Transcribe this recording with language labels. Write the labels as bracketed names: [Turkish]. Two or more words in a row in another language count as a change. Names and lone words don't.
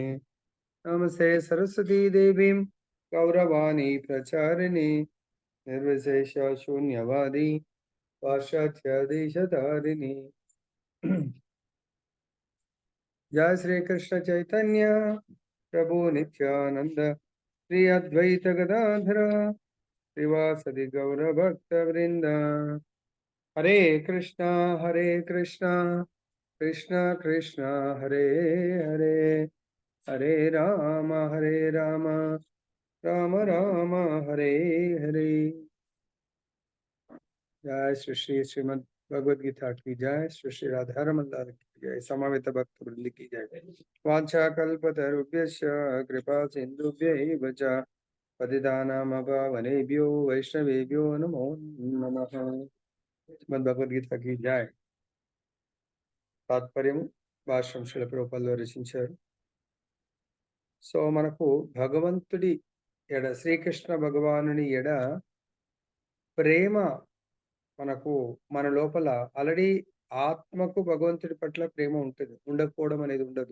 [Sanskrit] नमस्ते सरस्वती देवीं गौरवाणी प्रचारिणी निर्विशेष शून्यवादी पाश्चात्य जय श्री कृष्ण चैतन्य प्रभु नित्यानंद श्री अद्वैत गदाधर श्रीवासदि गौर भक्त वृंद। हरे कृष्णा कृष्ण कृष्ण हरे हरे, हरे राम राम राम हरे हरे। [Hindi] जय श्री श्री श्रीमद भगवद गीता की जय, श्री श्री राधारमण दास की जय, समवेत भक्त वृंद की जय। [Sanskrit] वाञ्छा कल्पतरुभ्यश्च कृपा सिन्धुभ्यैव च पतितानां पावनेभ्यो वैष्णवेभ्यो नमो नमः। [Hindi] श्रीमद् భగవద్గీత की जय। [Telugu] తాత్పర్యము భాష్యం శ్రీల ప్రభుపాదులు రచించారు. సో మనకు భగవంతుడి ఎడ, శ్రీకృష్ణ భగవానుని ఎడ ప్రేమ మనకు మన లోపల ఆల్రెడీ ఆత్మకు భగవంతుడి పట్ల ప్రేమ ఉంటుంది, ఉండకపోవడం అనేది ఉండదు.